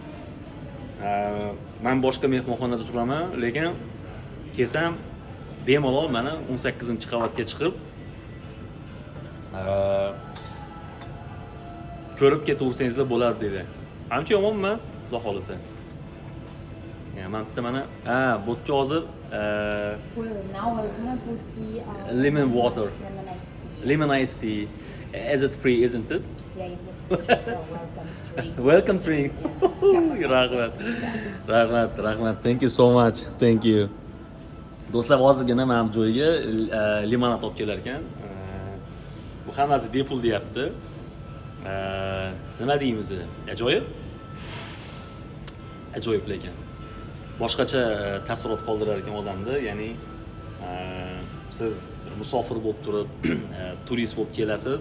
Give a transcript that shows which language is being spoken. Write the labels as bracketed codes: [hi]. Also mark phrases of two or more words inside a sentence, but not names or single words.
[uz] Men boshqa mehmonxonada turaman, lekin kelsam bemalol mana 18-qavatga chiqib ko'rib ketaversangizlar bo'ladi dedi. Ancha yomon emas, xudo xolisa. Men bitta mana, bu yerga hozir [en] Well, now we're gonna put the lemon water. Lemon iced tea. Lemon iced tea. Is it free, isn't it? Yeah, it's a welcome drink. Welcome drink. Rahmat. Thank you so much. Thank you. [uz] Do'stlar, hozirgina mana bu joyga limonad olib kelar ekan. Bu hammasi bepul deyapti. Nima deymiz? Ajoyib. Ajoyib lekin. Boshqacha taassurot qoldirar ekan odamda, ya'ni siz musofir bo'lib turib, turist bo'lib kelasiz.